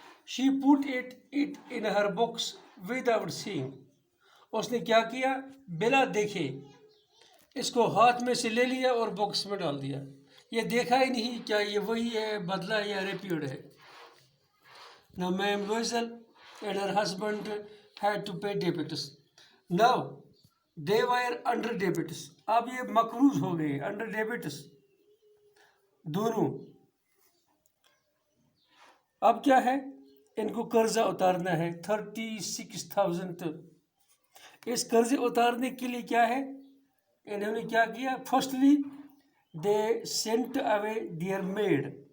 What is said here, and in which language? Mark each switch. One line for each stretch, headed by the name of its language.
English: She put it in her box without seeing.
Urdu: اس نے کیا کیا؟ بلا دیکھے اس کو ہاتھ میں سے لے لیا اور باکس میں ڈال دیا۔ یہ دیکھا ہی نہیں کیا یہ وہی ہے، بدلہ یا ریپیئرڈ ہے۔
English: Now Ma'am Loisel and her husband had to pay debts. Now they were under debts.
Urdu: اب یہ مقروض ہو گئے،
English: under debts
Urdu: دونوں۔ اب کیا ہے، ان کو قرضہ اتارنا ہے 36,000۔ اس قرضے اتارنے کے لیے کیا ہے، انہوں نے کیا کیا؟ Firstly
English: they sent away their maid.